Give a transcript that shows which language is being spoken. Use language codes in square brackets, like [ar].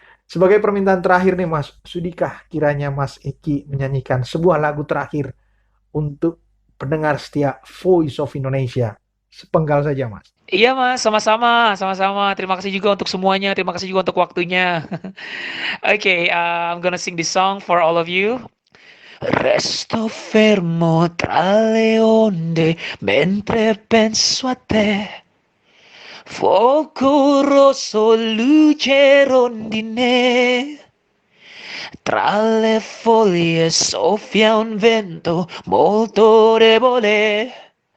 [id] Sebagai permintaan terakhir nih Mas, sudikah kiranya Mas Eki menyanyikan sebuah lagu terakhir untuk pendengar setia Voice of Indonesia? Sepenggal saja Mas. Iya Mas, sama-sama, sama-sama. Terima kasih juga untuk semuanya. Terima kasih juga untuk waktunya. [en] Okay, I'm gonna sing this song for all of you. [it] Resto fermo tra le onde mentre penso a te. Fuoco rosso, luce rondine. Tra le foglie soffia un vento molto debole.